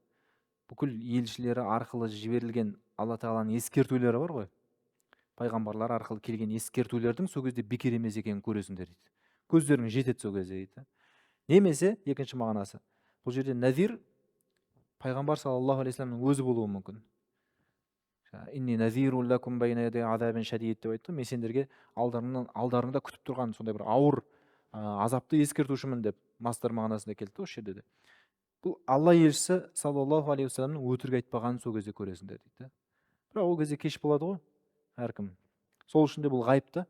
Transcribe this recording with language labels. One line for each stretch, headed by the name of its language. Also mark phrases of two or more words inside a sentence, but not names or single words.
Kazakh: Бүкіл елшілері арқылы жіберілген Алла Тағаланың ескертулері бар ғой. Пайғамбарлар арқылы келген ескертулердің сол кезде бекер емес екенін көресіңдер дейді. Көздерің жетеді сол кезде дейді. Немесе екінші мағынасы. Бұл жерде назир пайғамбар
Arabic: صلى الله عليه وسلم
Kazakh: өзі болуы мүмкін.
Arabic: إني نذير لكم بين يدي عذاب شديد
Kazakh: деп айтты. Мен сендерге алдарыңда күтіп тұрған сондай бір ауыр азапты ескертушімін деп мастар мағынасында келді осы жерде де. Бұл Алла елшісі
Arabic: صلى الله عليه وسلم
Kazakh: өтірік айтпағанын сол кезде көресіңдер дейді. Бірақ ол кезде кеш болады ғой әркім. Сол үшін де бұл ғайып та.